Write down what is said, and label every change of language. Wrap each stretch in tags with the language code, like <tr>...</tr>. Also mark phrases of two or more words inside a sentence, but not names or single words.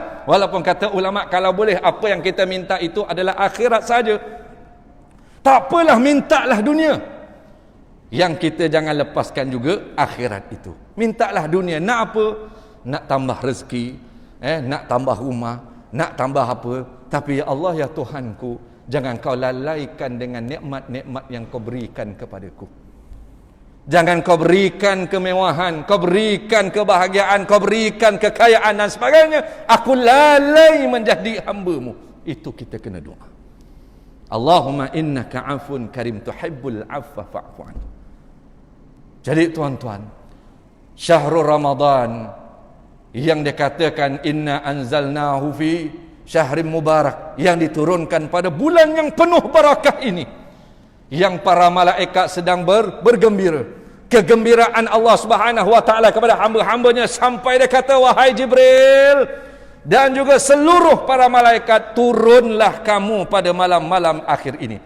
<ms>Walaupun kata ulama, kalau boleh apa yang kita minta itu adalah akhirat saja, tak apalah, mintalah dunia. Yang kita jangan lepaskan juga akhirat itu. Mintalah dunia. Nak apa? Nak tambah rezeki, nak tambah rumah, nak tambah apa. Tapi ya Allah, ya Tuhanku, jangan kau lalaikan dengan nikmat-nikmat yang kau berikan kepadaku. Jangan kau berikan kemewahan, kau berikan kebahagiaan, kau berikan kekayaan dan sebagainya, aku lalai menjadi hamba-Mu. Itu kita kena doa.</ms> <ar>اللهم إنك عفو كريم تحب العفو فاعف عني.</ar> <ms>Jadi tuan-tuan,</ms> <ar>شهر رمضان</ar> <ms>yang dikatakan</ms> <ar>إنا أنزلناه في شهر مبارك,</ar> <ms>yang diturunkan pada bulan yang penuh barakah ini, yang para malaikat sedang bergembira. Kegembiraan Allah</ms> <ar>سبحانه وتعالى</ar> <ms>kepada hamba-hambanya sampai dia kata, wahai Jibril dan juga seluruh para malaikat, turunlah kamu pada malam-malam akhir ini.</ms>